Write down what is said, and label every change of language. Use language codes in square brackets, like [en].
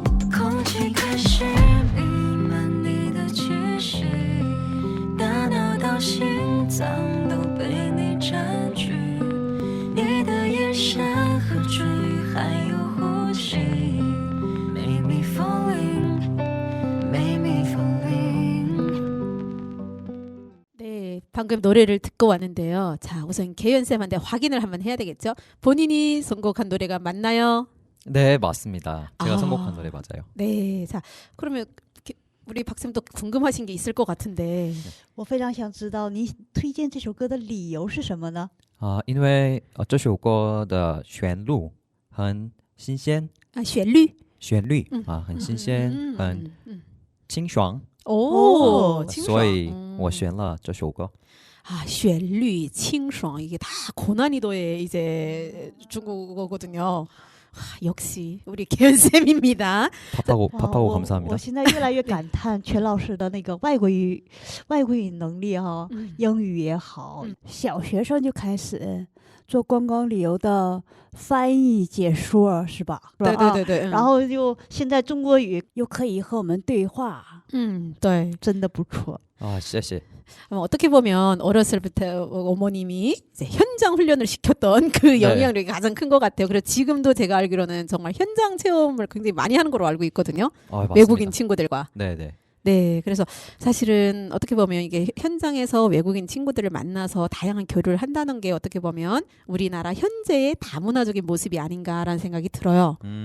[zh] 空气开始弥漫你的气息，大脑到心脏都被你占据，你的眼神和唇语还有呼吸 ， [en] Make me falling, make me falling。 [ko] 네, 방금 노래를 듣고 왔는데요. 자, 우선 개연 쌤한테 확인을 한번 해야 되겠죠? 본인이 선곡한 노래가 맞나요? 네, 맞습니다. 제가 아. 선곡한 노래 맞아요. 네, 자, 그러면 우리 박쌤도 궁금하신 게 있을 것 같은데. [zh] 我非常想知道你推荐这首歌的理由是什么呢？因为这首歌的旋律很新鲜， 아, 旋律旋律嗯很新鲜，很清爽， [ko] 오, [zh] 所以我选了这首歌。 [ko] 아, 旋律, 清爽 이게 다 고난이도의 이제 중국어거든요. 역시 우리 개연 쌤입니다. 밥하고 哇 밥하고 [zh] 我 [ko] 감사합니다. [zh] 我现在越来越感叹全老师的那个外国语能力哈、英语也好，小学生就开始做观光旅游的翻译解说是吧？是吧啊对对对对，然后就现在中国语又可以和我们对话，对。真的不错。谢谢。 [ko] 어떻게 보면 어렸을 부터 어머님이 이제 현장 훈련을 시켰던 그 네. 영향력이 가장 큰 것 같아요. 그래서 지금도 제가 알기로는 정말 현장 체험을 굉장히 많이 하는 걸로 알고 있거든요. 맞습니다. 외국인 친구들과. 네네. 네, 그래서 사실은 어떻게 보면 이게 현장에서 외국인 친구들을 만나서 다양한 교류를 한다는 게 어떻게 보면 우리나라 현재의 다문화적인 모습이 아닌가라는 생각이 들어요.